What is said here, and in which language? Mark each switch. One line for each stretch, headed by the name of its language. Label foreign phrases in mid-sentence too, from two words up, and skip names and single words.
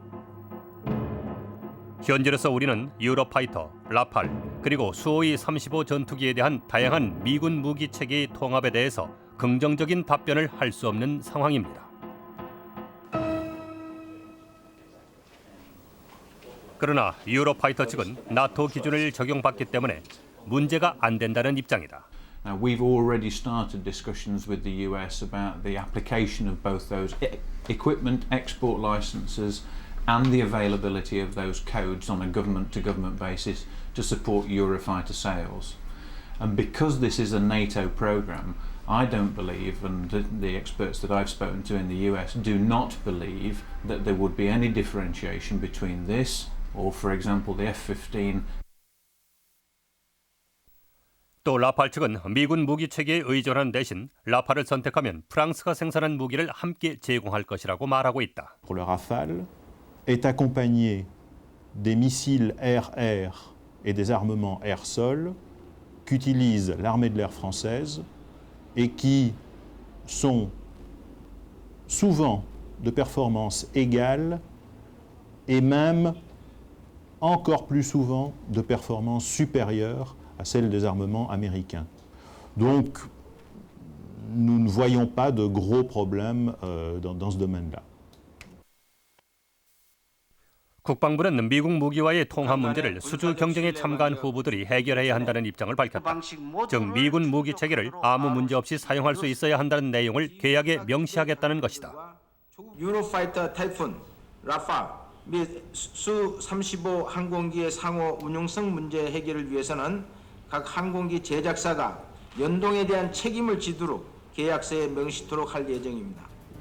Korean: 현재로서 우리는 유로파이터, 라팔, 그리고 수호이 35 전투기에 대한 다양한 미군 무기 체계의 통합에 대해서 긍정적인 답변을 할 수 없는 상황입니다. 그러나 유로파이터 측은 나토 기준을 적용받기 때문에 문제가 안 된다는 입장이다.
English: We've already started discussions with the US about the application of both those equipment export licenses and the availability of those codes on a government-to-government basis to support Eurofighter sales. And because this is a NATO program, I don't believe, and the experts that I've spoken to in the US do not believe, that there would be any differentiation between this or, for example, the F-15.
Korean: 또 라팔 측은 미군 무기 체계에 의존하는 대신 라팔을 선택하면 프랑스가 생산한 무기를 함께 제공할 것이라고 말하고 있다.
French: Pour le Rafale est accompagné des missiles air-air et des armements air-sol qu'utilise l'armée de l'air française et qui sont souvent de performance égale et même encore plus souvent de performance supérieure à celle des armements américains. Donc, nous ne voyons pas de gros problèmes dans ce domaine-là.
Korean: 국방부는 미국 무기와의 통합 문제를 수주 경쟁에 참가한 후보들이 해결해야 한다는 입장을 밝혔다. 즉 미군 무기 체계를 아무 문제 없이 사용할 수 있어야 한다는 내용을 계약에 명시하겠다는 것이다. 유로파이터 타이푼, 라팔 및 수-35 항공기의 상호 운용성 문제 해결을 위해서는 각 항공기 제작사가 연동에 대한 책임을 지도록 계약서에 명시토록 할 예정입니다.